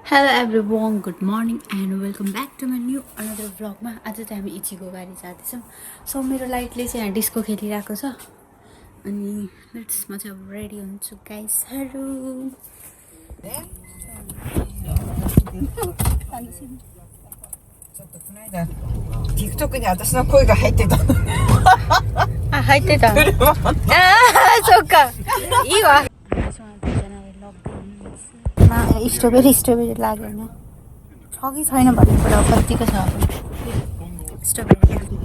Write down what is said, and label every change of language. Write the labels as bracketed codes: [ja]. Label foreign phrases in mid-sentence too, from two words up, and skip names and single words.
[en] Hello everyone, good morning and welcome back to my new another vlog [ne] मा आज चाहिँ हामी इचीको गाडी जाँदैछौँ। सो मेरो लाइटले चाहिँ यहाँ डिस्को खेलिरहेको छ अनि [en] let's [ne] चाहिँ अब रेडी हुन्छु गाइसहरु। [ja] TikTok に私の声が入ってた。あ、入ってた。ああ、そっか。いいわ。 [ne] स्ट्रबेरी लाग्यो होइन छ कि छैन भन्ने कुरा कतिको छ अब स्ट्रबेरी